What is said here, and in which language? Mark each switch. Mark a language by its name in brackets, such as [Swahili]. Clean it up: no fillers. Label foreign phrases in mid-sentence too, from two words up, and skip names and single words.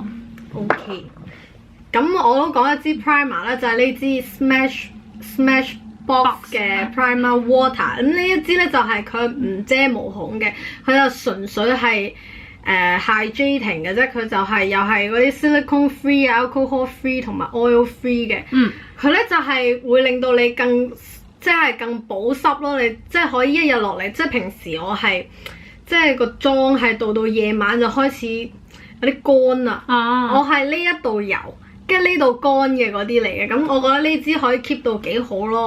[Cantonese] OK， 咁我都講一支 primer 咧，就係呢支 Smashbox 嘅 Primer Water。咁呢一支咧就係佢唔遮毛孔嘅，佢就純粹係hydrating 嘅啫。佢就係又係嗰啲 [English] silicone free [Cantonese] 啊、 [English] alcohol free [Cantonese] 同埋 [English] oil free [Cantonese] 嘅。佢咧就係會令到你即係更保濕咯，你即係可以一日落嚟，即係平時我係即係個妝係到夜晚就開始有啲乾啦。我係呢一度油，跟住呢度乾嘅嗰啲嚟嘅，咁我覺得呢支可以 keep 到幾好咯。